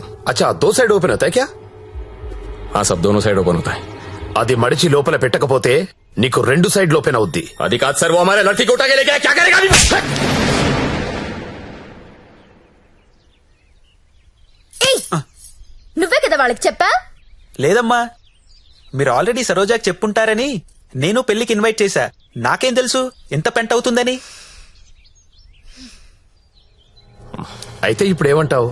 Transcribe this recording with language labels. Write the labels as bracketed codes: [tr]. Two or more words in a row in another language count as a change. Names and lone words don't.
[hi] अच्छा, 2 [en] side open [hi] होता है क्या? हाँ सब दोनों [en] side open [hi] होता है. [te] అది మడిచి లోపల పెట్టకపోతే నీకు 2 [en] side open [te] అవుద్ది. అది కాదు సార్, [hi] वो हमारे लड़की को उठा के ले गया, क्या करेगा अभी? [te] నువ్వే కదా వాళ్ళకి చెప్పా? లేదమ్మా, మీరు ఆల్రెడీ సరోజాకి చెప్పుంటారని నేను పెళ్లికి ఇన్వైట్ చేశా. నాకేం తెలుసు ఎంత పెంట్ అవుతుందని. అయితే ఇప్పుడు ఏమంటావు?